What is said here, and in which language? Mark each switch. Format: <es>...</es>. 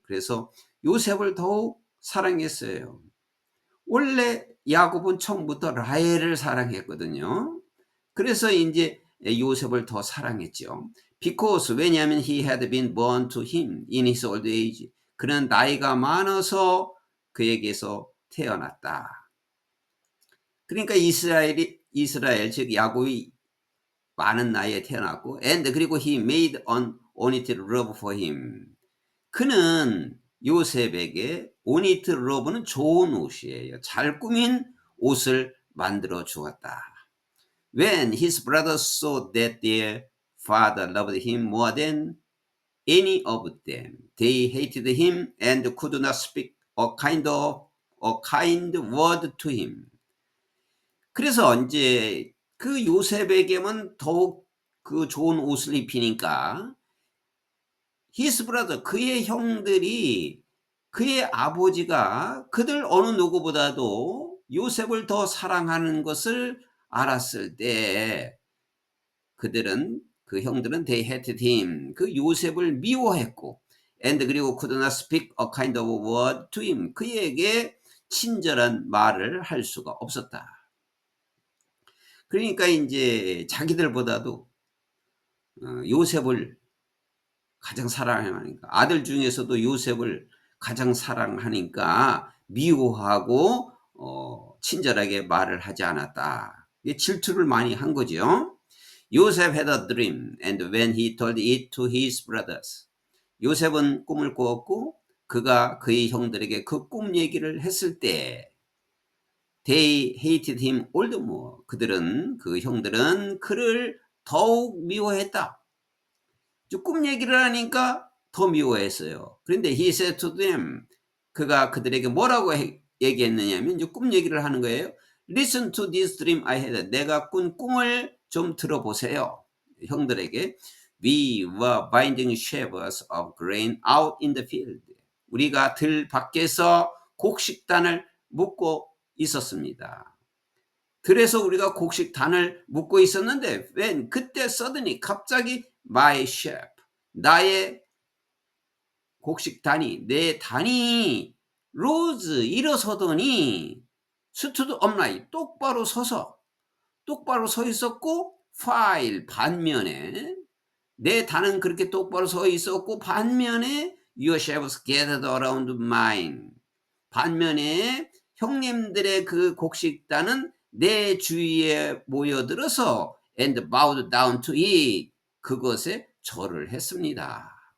<ko>그래서 요셉을 더욱 사랑했어요. 원래 야곱은 처음부터 라헬을 사랑했거든요. 그래서 이제 요셉을 더 사랑했죠.</ko> <en>Because,</en> <ko>왜냐하면</ko> <en>he had been born to him in his old age.</en> <ko>그는 나이가 많아서 그에게서 태어났다. 그러니까 이스라엘 즉 야곱이 많은 나이에 태어났고, and 그리고</ko> <en>he made an ornate robe for him.</en> <ko>그는 요셉에게 ornate robe는 좋은 옷이에요. 잘 꾸민 옷을 만들어 주었다.</ko> <en>When his brothers saw that their father loved him more than any of them, they hated him and could not speak a kind word to him.</en> <ko>그래서 이제 그 요셉에게만 더욱 그 좋은 옷을 입히니까</ko> <en>his brother,</en> <ko>그의 형들이, 그의 아버지가 그들 어느 누구보다도 요셉을 더 사랑하는 것을 알았을 때 그들은, 그 형들은</ko> <en>they hated him,</en> <ko>그 요셉을 미워했고, and 그리고</ko> <en>could not speak a kind of word to him,</en> <ko>그에게 친절한 말을 할 수가 없었다. 그러니까 이제 자기들보다도 요셉을 가장 사랑하니까, 아들 중에서도 요셉을 가장 사랑하니까 미워하고 친절하게 말을 하지 않았다. 이게 질투를 많이 한 거죠.</ko> <en>요셉 had a dream and when he told it to his brothers.</en> <ko>요셉은 꿈을 꾸었고 그가 그의 형들에게 그 꿈 얘기를 했을 때</ko> <en>they hated him all the more.</en> <ko>그 형들은 그를 더욱 미워했다. 꿈 얘기를 하니까 더 미워했어요. 그런데</ko> <en>he said to them,</en> <ko>그가 그들에게 뭐라고 얘기했느냐면 이제 꿈 얘기를 하는 거예요.</ko> <en>Listen to this dream I had.</en> <ko>내가 꾼 꿈을 좀 들어보세요. 형들에게.</ko> <en>We were binding sheaves of grain out in the field.</en> <ko>우리가 들 밖에서 곡식단을 묶고 있었습니다. 그래서 우리가 곡식단을 묶고 있었는데 when 그때 suddenly 갑자기</ko> <en>my sheep</en> <ko>나의 곡식단이 내 단이 rose 일어서더니</ko> <en>stood upright</en> <ko>똑바로 서 있었고 file 반면에 내 단은 그렇게 똑바로 서 있었고 반면에</ko> <en>your sheaves gathered around mine</en> <ko>반면에 형님들의 그 곡식단은 내 주위에 모여들어서</ko> <en>and bowed down to it</en> <ko>그것에 절을 했습니다.</ko>